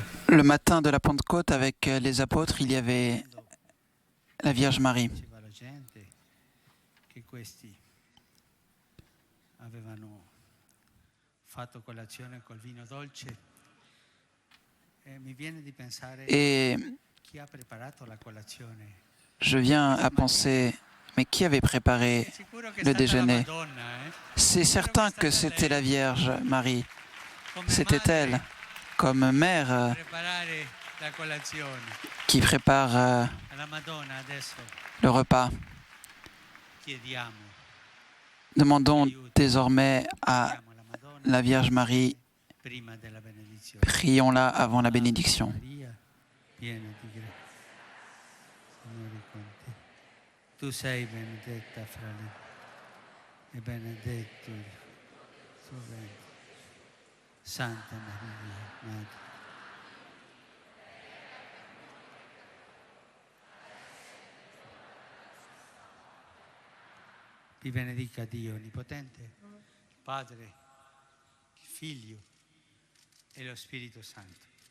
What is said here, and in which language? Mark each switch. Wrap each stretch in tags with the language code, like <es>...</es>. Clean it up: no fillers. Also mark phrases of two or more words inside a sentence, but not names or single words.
<fr>Le matin de la Pentecôte, avec les apôtres, il y avait la Vierge Marie.</fr> <it>Diceva la gente che questi avevano fatto colazione col vino dolce e mi viene di pensare</it> <fr>Et</fr> <it>chi ha preparato la colazione.</it> <fr>je viens à penser, mais qui avait préparé le déjeuner? C'est certain que c'était la Vierge Marie. C'était elle. comme mère</fr> <it>preparare la colazione.</it> <fr>qui prépare</fr> <it>Alla Madonna adesso</it> <fr>le repas.</fr> <it>chiediamo,</it> <fr>Demandons désormais à</fr> <it>chiediamo alla Madonna</it> <fr>la Vierge Marie,</fr> <it>prima della benedizione.</it> <fr>prions-la avant la bénédiction.</fr> <it>Maria, piena di grazia, Signore è con te. Tu sei benedetta fra le donne e benedetto il suo ventre. Santa Maria, Madre. Vi benedica Dio Onnipotente, Padre, il Figlio e lo Spirito Santo.</it>